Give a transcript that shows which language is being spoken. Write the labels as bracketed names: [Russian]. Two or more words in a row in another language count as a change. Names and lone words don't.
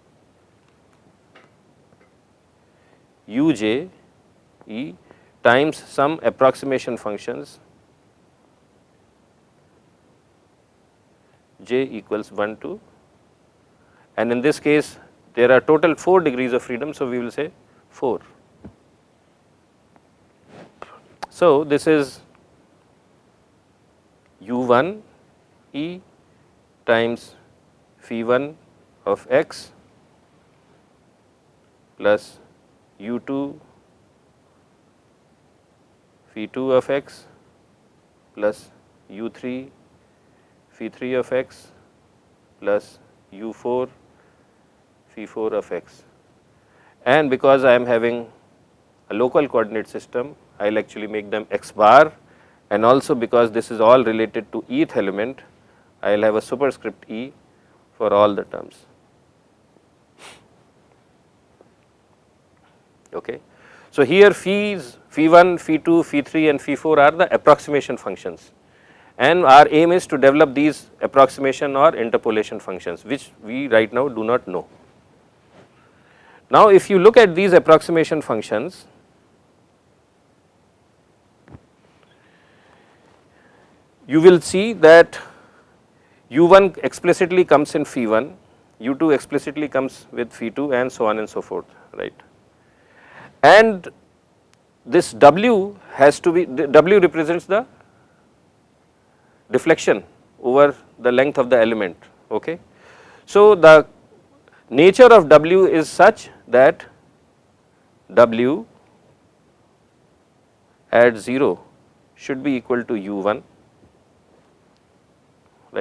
[English] uj e times some approximation functions j equals 1 to, and in this case there are total 4 degrees of freedom. So, we will say 4. So, this is u1 e times phi 1 of x plus u2 phi 2 of x plus u3 phi 3 of x plus u4 phi 4 of x, and because I am having a local coordinate system, I will actually make them x bar, and also because this is all related to eth element, I will have a superscript e for all the terms. Okay. So, here phi 1, phi 2, phi 3 and phi 4 are the approximation functions, and our aim is to develop these approximation or interpolation functions, which we right now do not know. Now, if you look at these approximation functions, you will see that u1 explicitly comes in phi 1, u2 explicitly comes with phi 2 and so on and so forth, right. And this w has to be, w represents the deflection over the length of the element. Okay. So, the nature of w is such that w at 0 should be equal to u1, right.